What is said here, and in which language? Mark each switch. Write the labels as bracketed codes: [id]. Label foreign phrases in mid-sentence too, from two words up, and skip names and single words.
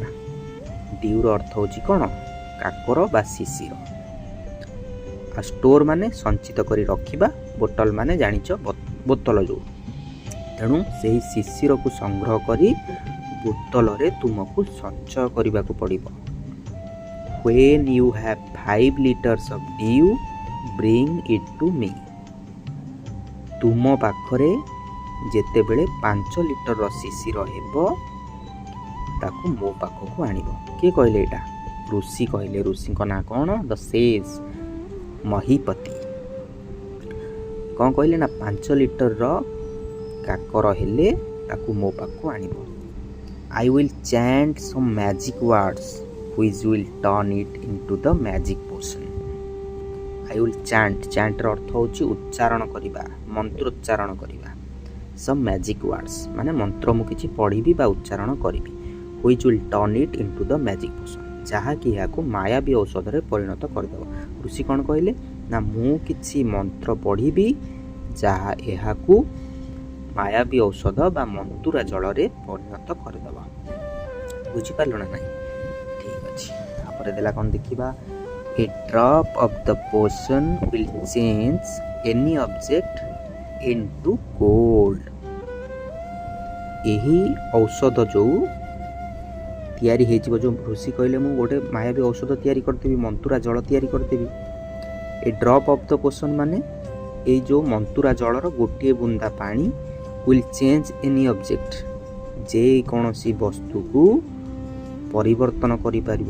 [or] ଡିଉର ଅର୍ଥ ହେଉଛି କ'ଣ? କାକର ବା ଶିଶିର। ଆଉ ଷ୍ଟୋର୍ ମାନେ ସଞ୍ଚିତ କରି ରଖିବା, ବୋଟଲ ମାନେ ଜାଣିଛ ବୋତଲ ଯେଉଁ। ତେଣୁ ସେହି ଶିଶିରକୁ ସଂଗ୍ରହ କରି ବୋତଲରେ ତୁମକୁ ସଞ୍ଚୟ କରିବାକୁ ପଡ଼ିବ। [en] When you have 5 liters of dew, bring it to me. [or] ତୁମ ପାଖରେ ଯେତେବେଳେ 5 ଲିଟରର ଶିଶିର ହେବ, ତାକୁ ମୋ ପାଖକୁ ଆଣିବ। କିଏ କହିଲେ ଏଇଟା? ଋଷି କହିଲେ। ଋଷିଙ୍କ ନାଁ କ'ଣ? [en] the sage, ମହିପତି। [or] କ'ଣ କହିଲେ? ନା 5 ଲିଟରର କାକର ହେଲେ ତାକୁ ମୋ ପାଖକୁ ଆଣିବ। [en] I will chant some magic words which will turn it into the magic potion. I will chant [or] ର ଅର୍ଥ ହେଉଛି ଉଚ୍ଚାରଣ କରିବା, ମନ୍ତ୍ରୋଚ୍ଚାରଣ କରିବା। [en] some magic words [or] ମାନେ ମନ୍ତ୍ର ମୁଁ କିଛି ପଢ଼ିବି ବା ଉଚ୍ଚାରଣ କରିବି। [en] which will turn it into the magic potion [or] ଯାହାକି ଏହାକୁ ମାୟାବୀ ଔଷଧରେ ପରିଣତ କରିଦେବ। ଋଷି କ'ଣ କହିଲେ ନା ମୁଁ କିଛି ମନ୍ତ୍ର ପଢ଼ିବି ଯାହା ଏହାକୁ ମାୟାବୀ ଔଷଧ ବା ମନ୍ତୁରା ଜଳରେ ପରିଣତ କରିଦେବ। ବୁଝିପାରିଲ ନା ନାହିଁ? ଠିକ୍ ଅଛି। ତାପରେ ଦେଲା କ'ଣ ଦେଖିବା, [en] a drop of the potion will change any object into gold। [or] ଏହି ଔଷଧ ଯେଉଁ ତିଆରି ହେଇଯିବ, ଯେଉଁ ଋଷି କହିଲେ ମୁଁ ଗୋଟେ ମାୟାବୀ ଔଷଧ ତିଆରି କରିଦେବି, ମନ୍ତୁରା ଜଳ ତିଆରି କରିଦେବି। [en] a drop of the potion [or] ମାନେ ଏଇ ଯେଉଁ ମନ୍ତୁରା ଜଳର ଗୋଟିଏ ବୁନ୍ଦା ପାଣି [en] will change any object, [or] ଯେକୌଣସି ବସ୍ତୁକୁ ପରିବର୍ତ୍ତନ କରିପାରିବ।